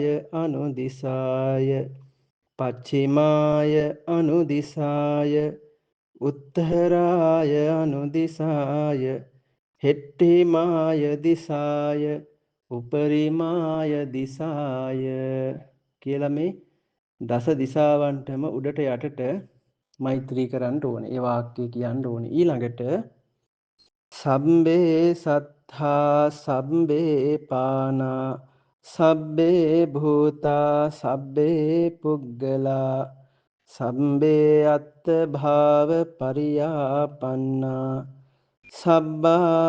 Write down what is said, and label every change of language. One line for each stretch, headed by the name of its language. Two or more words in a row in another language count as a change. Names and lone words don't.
Pali: අනුදිසාය පච්චිමාය අනුදිසාය උත්තරාය අනුදිසාය හෙට්ටිමාය දිසාය උපරිමාය දිසාය
Sinhala: කියලා මේ දස දිසාවන්ටම උඩට යටට මෛත්‍රී කරන්න ඕනේ. ඒ වාක්‍ය කියන්න ඕනේ.
Pali: ඊළඟට සම්බේ සත්තා සම්බේ පානා සබ්බේ භූතා සබ්බේ පුග්ගලා සම්බේ අත්ථ භාව පරියාපන්නා සබ්බා